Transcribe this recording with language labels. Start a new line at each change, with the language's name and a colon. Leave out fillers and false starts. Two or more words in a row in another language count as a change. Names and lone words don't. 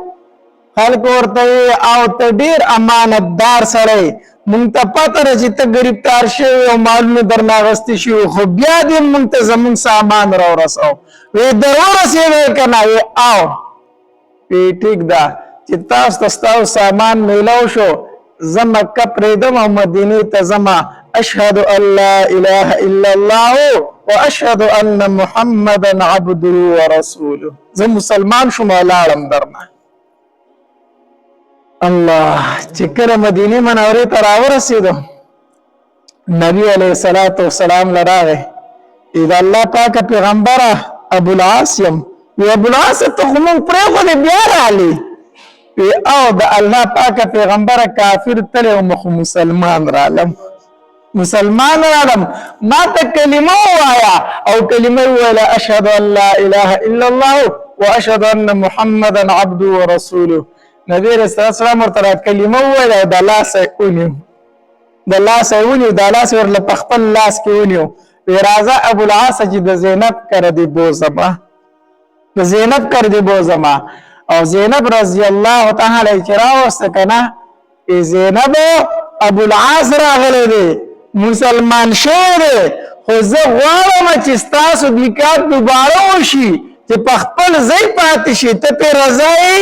Pashto: خلکو ورته او ته ډېر امانتدار سړی مونږ ته پته ده چې ته ګرفتار شوی او مالونه درنه اخیستي شوي خو بیا دې مونږ ته زمونږ سامان راورسو. وی در ورسېدی که نه؟ وی ټیک ده چې تاسو ته ستاسو سامان میلاو شو زه مکه پرېږدم او مدینې ته ځمه.
Arabic: اشهد ان لا اله الا الله واشهد ان محمدا عبده ورسوله.
Pashto: زه مسلمان شوم لاړم درنه. الله چې کله مدینه منورې ته راورسېدو نبی
Arabic: علیه الصلاة والسلام
Pashto: لراغی د الله پاک پیغمبره ابوالعاص یم. وی ابوالعاص ته خو مونږ پرېښودې بیا راغلې. وی او د الله پاک پیغمبره کافر تلی او مخ مسلمان رالم ما ته کلمه ووایا او کلمه وویله
Arabic: اشهد ان لا اله الا الله واشهد ان محمدا عبده ورسوله.
Pashto: نبی رسول الله سلام ورته کلمه وویله او د لاسه ونیو د لاس ورله په خپل لاس کې ونیو. وی راځه ابوالعاص چې د زینب کره دې بوزما او زینب
Arabic: رضی الله تعالی
Pashto: چې راوسته که نه زینب ابوالعاص راغلی دی مسلمان شوی دی خو زه غواړم چې ستاسو نکاح دوباره وشي چې په خپل ځای پاتې شي ته پرې رضا یې؟